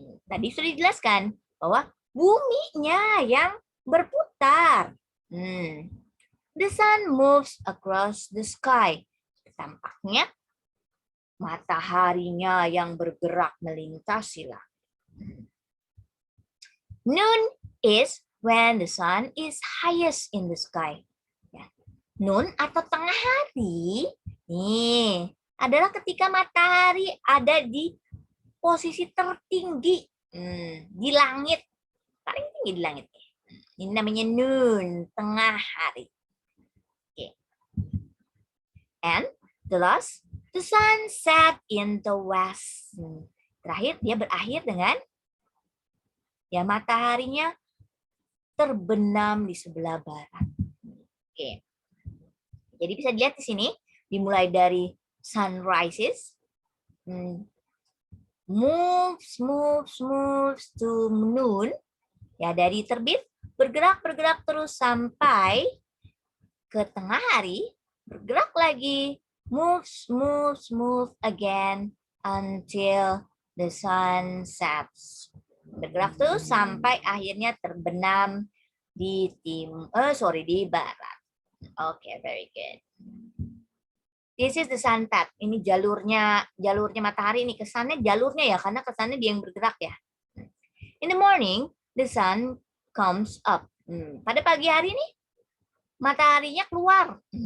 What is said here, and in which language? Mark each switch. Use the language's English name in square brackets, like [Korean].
[Indonesian] Tadi sudah dijelaskan bahwa buminya yang berputar. [English] The sun moves across the sky. [Indonesian] Tampaknya mataharinya yang bergerak melintasi langit. [English] Noon is when the sun is highest in the sky. [Indonesian] Noon atau tengah hari nih adalah ketika matahari ada di posisi tertinggi di langit, paling tinggi di langit. Ini namanya noon, tengah hari. Okay. [English] And the last, the sun set in the west. [Indonesian] Terakhir dia berakhir dengan ya mataharinya terbenam di sebelah barat. Oke. Jadi bisa dilihat di sini dimulai dari sunrises, [English] moves to noon, [Indonesian] ya dari terbit bergerak terus sampai ke tengah hari, bergerak lagi, [English] move again until the sun sets. [Indonesian] Bergerak terus sampai akhirnya terbenam di di barat. [English] Okay, very good. This is the sun path. [Indonesian] Ini jalurnya matahari ini, kesannya jalurnya ya, karena kesannya dia yang bergerak ya. [English] In the morning, the sun comes up. [Indonesian] Pada pagi hari ini mataharinya keluar.